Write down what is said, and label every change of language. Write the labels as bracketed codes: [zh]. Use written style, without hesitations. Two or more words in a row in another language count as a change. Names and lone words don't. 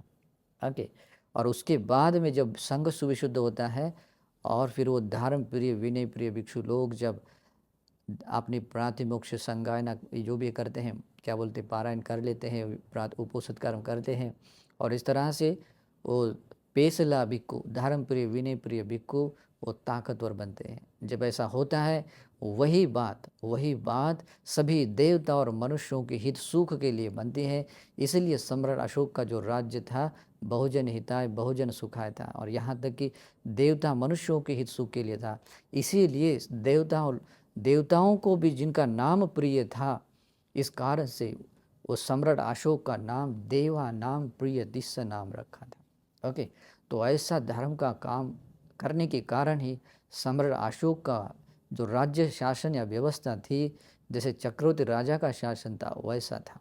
[hi] ओके, और उसके बाद में जब संघ सुविशुद्ध होता है, और फिर वो धर्म प्रिय विनय प्रिय भिक्षु लोग जब अपनी प्रातिमोक्ष संगायना जो भी करते हैं, क्या बोलते हैं, पारायण कर लेते हैं, प्रात उपोषित कर्म करते हैं, और इस तरह से वो [pi] पेसला भिक्खु, [hi] धर्म प्रिय विनय प्रिय भिक्खु वो ताकतवर बनते हैं। जब ऐसा होता है, वही बात सभी देवता और मनुष्यों के हित सुख के लिए बनती है। इसलिए सम्राट अशोक का जो राज्य था [sa] बहुजन हिताय बहुजन सुखाय [hi] था, और यहाँ तक कि देवता मनुष्यों के हित सुख के लिए था। इसीलिए देवताओं को भी जिनका नाम प्रिय था, इस कारण से वो सम्राट अशोक का नाम देवा नाम प्रिय दिस्य नाम रखा था। ओके, तो ऐसा धर्म का काम करने के कारण ही सम्राट अशोक का जो राज्य शासन या व्यवस्था थी, जैसे चक्रवर्ती राजा का शासन था वैसा था।